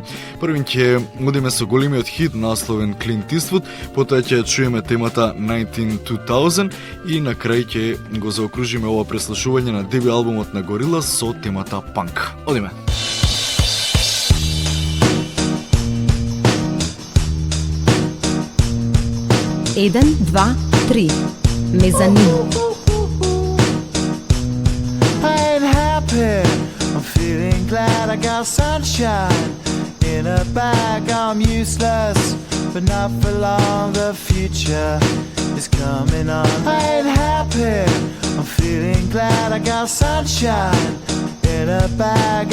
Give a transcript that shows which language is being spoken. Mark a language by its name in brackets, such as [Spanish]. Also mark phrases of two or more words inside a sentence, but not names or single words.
[Macedonian] Првин ќе одиме со големиот хит насловен Clint Eastwood, потоа ќе чуеме темата 19-2000 и на крај ќе го заокружиме ова преслушување на деби албумот на Gorillaz со темата Punk. Одиме. Еден, два, три. Мезанин. [English] I ain't happy, I'm feeling glad I got sunshine in a bag. I'm useless, but not for long, the future is coming on. I ain't happy, I'm feeling glad I got sunshine in a bag.